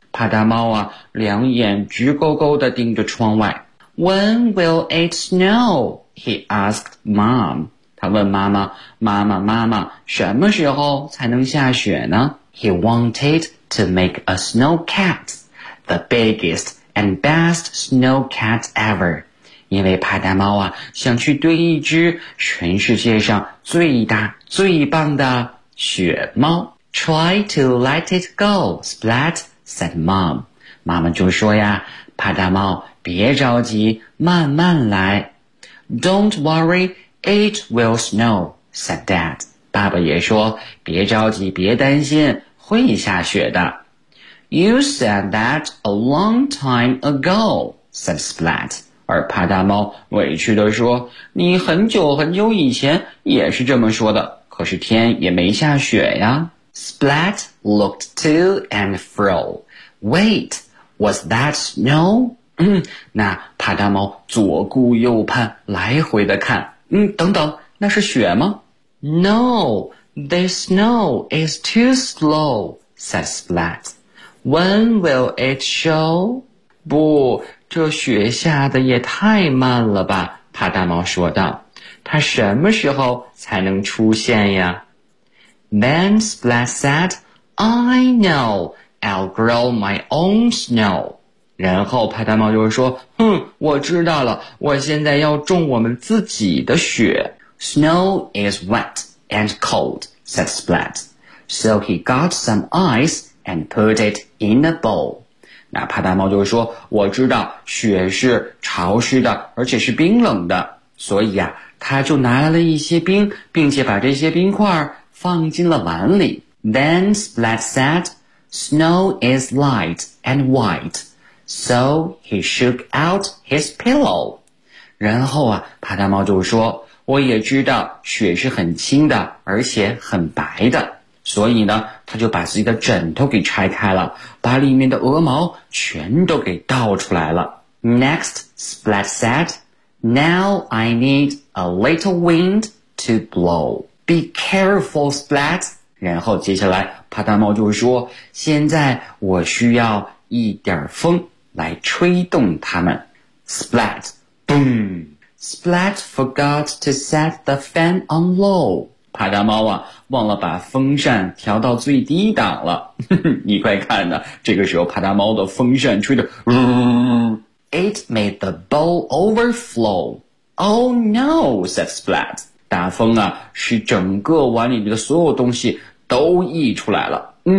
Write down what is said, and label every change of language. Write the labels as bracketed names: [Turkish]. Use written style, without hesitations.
[Chinese] 帕达猫啊，两眼直勾勾地盯着窗外。 [English] When will it snow? He asked Mom. [Chinese] 他问妈妈，妈妈，妈妈，什么时候才能下雪呢？ [English] He wanted to make a snow cat, the biggest and best snow cat ever. [Chinese] 因为帕达猫啊，想去堆一只全世界上最大最棒的雪猫。 [English] Try to let it go, Splat, said Mom. [Chinese] 妈妈就说呀，帕达猫别着急，慢慢来。 [English] Don't worry, it will snow, said Dad. [Chinese] 爸爸也说，别着急，别担心，会下雪的。 [English] You said that a long time ago, said Splat. [Chinese] 而帕达猫委屈地说，你很久很久以前也是这么说的，可是天也没下雪呀。 [English] Splat looked to and fro. Wait, was that snow? [Chinese] 那帕达猫左顾右盼，来回的看。等等，那是雪吗？ [English] No, the snow is too slow, said Splat. When will it show? [Chinese] 不，这雪下的也太慢了吧，帕达猫说道。它什么时候才能出现呀？ [English] Then Splat said, I know, I'll grow my own snow. [Chinese] 然后帕达猫就说，哼，我知道了，我现在要种我们自己的雪。 [English] Snow is wet and cold, said Splat. So he got some ice and put it in a bowl. [Chinese] 那帕达猫就说，我知道雪是潮湿的，而且是冰冷的。所以啊，他就拿来了一些冰，并且把这些冰块放进了碗里。 [English] Then Splat said, Snow is light and white. So he shook out his pillow. [Chinese] 然后啊，帕达猫就说，我也知道雪是很轻的，而且很白的。所以呢，他就把自己的枕头给拆开了，把里面的鹅毛全都给倒出来了。 [English] Next, Splat said, Now I need a little wind to blow. Be careful, Splat. [Chinese] 然后接下来，帕达猫就说，现在我需要一点风来吹动它们。 [English] Splat, boom! Splat forgot to set the fan on low. [Chinese] 帕达猫啊，忘了把风扇调到最低档了。你快看呐，这个时候帕达猫的风扇吹得 [English] It made the bowl overflow. Oh no, said Splat. [Chinese] 大风啊，使整个碗里的所有东西都溢出来了。